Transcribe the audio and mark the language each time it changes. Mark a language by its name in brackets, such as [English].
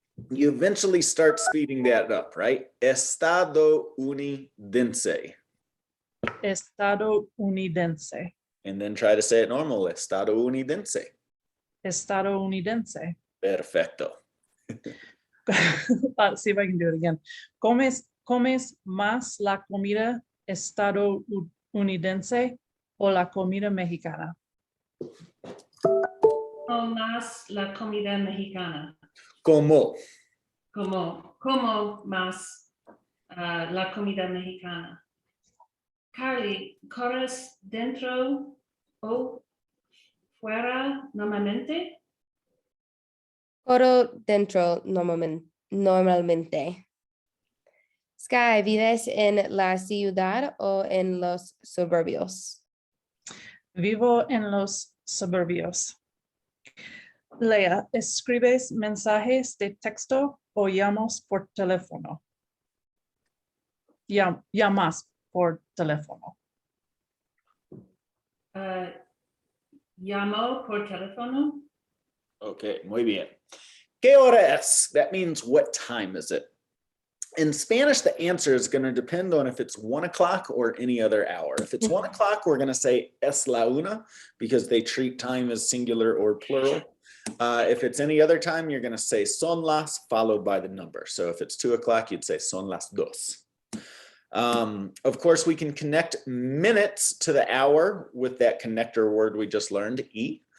[English] You eventually start speeding that up, right? [Spanish] Estadounidense. Estadounidense. [English] And then try to say it normal. Estadounidense. [Spanish] Estadounidense. Perfecto. [English] Let's see if I can do it again. [Spanish] ¿Comes más la comida estadounidense o la comida mexicana? O más la comida mexicana. Como. Como más la comida mexicana. Carly, ¿corres dentro o fuera normalmente? Corro dentro normalmente. Sky, ¿vives en la ciudad o en los suburbios? Vivo en los suburbios. Lea, ¿escribes mensajes de texto o llamas por teléfono? Llamas por teléfono. Llamo por teléfono. [English] Okay, [Spanish] muy bien. ¿Qué hora es? [English] That means what time is it? In Spanish, the answer is going to depend on if it's 1 o'clock or any other hour. If it's 1 o'clock, we're going to say [Spanish] es la una [English] because they treat time as singular or plural. If it's any other time, you're going to say [Spanish] son las [English] followed by the number. So if it's 2 o'clock, you'd say [Spanish] son las dos. [English] Of course, we can connect minutes to the hour with that connector word we just learned, y.